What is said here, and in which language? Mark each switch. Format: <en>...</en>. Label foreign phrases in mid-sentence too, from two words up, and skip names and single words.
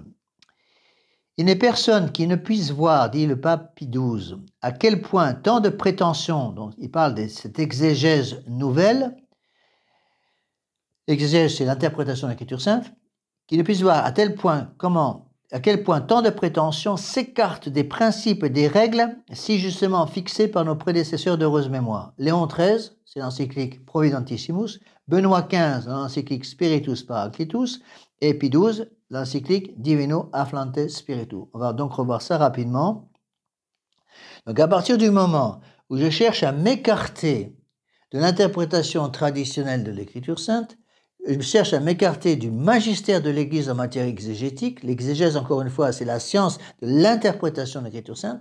<fr>Il n'est personne qui ne puisse voir, dit le pape Pie XII, à quel point tant de prétentions, donc il parle de cette exégèse nouvelle, l'exégèse c'est l'interprétation de l'Écriture sainte, qui ne puisse voir à quel point tant de prétentions s'écartent des principes et des règles si justement fixés par nos prédécesseurs d'heureuse mémoire. Léon XIII, c'est l'encyclique Providentissimus, Benoît XV, l'encyclique Spiritus Paraclitus, et Pie XII, l'encyclique Divino Afflante Spiritu. On va donc revoir ça rapidement. Donc à partir du moment où je cherche à m'écarter de l'interprétation traditionnelle de l'Écriture sainte, je cherche à m'écarter du magistère de l'Église en matière exégétique. L'exégèse, encore une fois, c'est la science de l'interprétation de l'Écriture sainte.</fr>